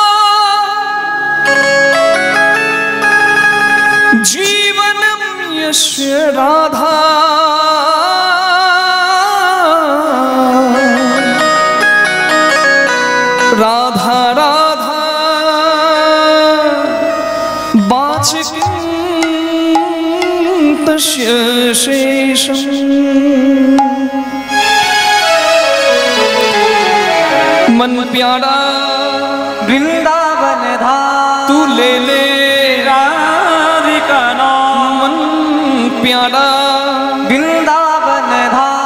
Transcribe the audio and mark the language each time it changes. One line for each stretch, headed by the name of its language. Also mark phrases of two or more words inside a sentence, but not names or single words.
Sanskrit: जीवनं यस्य राधा राधा राधा वाचिकं तस्य शेषम्
Hindi: मन प्यारा वृंदावन धाम तू ले ले राधिका नाम मन प्यारा वृंदावन धाम